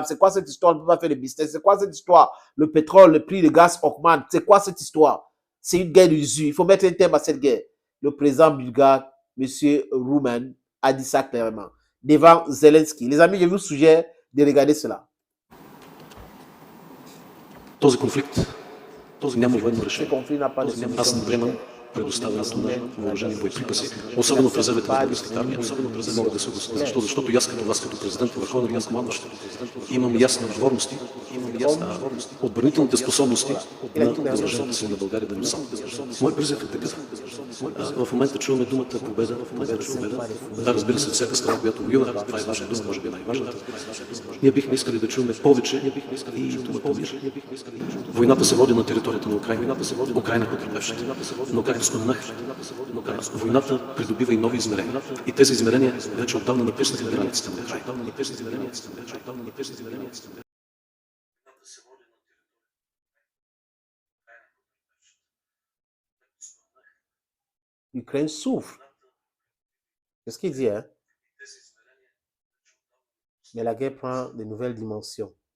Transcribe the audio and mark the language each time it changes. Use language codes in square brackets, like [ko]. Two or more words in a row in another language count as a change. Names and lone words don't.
[fr] C'est quoi cette histoire? On ne peut pas faire de business. C'est quoi cette histoire? Le pétrole, le prix de gaz augmente. C'est quoi cette histoire? C'est une guerre d'usure. Il faut mettre un terme à cette guerre. Le président bulgare, M. Rouman, a dit ça clairement devant Zelensky. Les amis, je vous suggère de regarder cela. [bg] Този конфликт няма военно [fr] Ce [bg] решение. [fr] conflit n'a pas de [bg] Аз не [fr] solution. [bg] приемам предоставянето на въоръжени боеприпаси, особено в резервите на българската армия. Не мога да се гласува. Защото и аз като вас, като президент и върховен главнокомандващ, имам ясни отговорности, отбранителните способности на въоръжените сили на България да не са. Мой призив е такъв. В момента чуваме думата победа, победа. Да, разбира се, всяка страна, която воюва, това е важна дума, може би най-важната. Ние бихме искали да чуваме повече и думата мир. Войната се води на територията на Украина. Украина потребяващите. Но както споменах, войната придобива и нови измерения. И тези измерения вече отдавна напуснаха границите на Украина. [fr] L'Ukraine souffre. C'est ce qu'il dit, hein? Mais la guerre prend de nouvelles dimensions.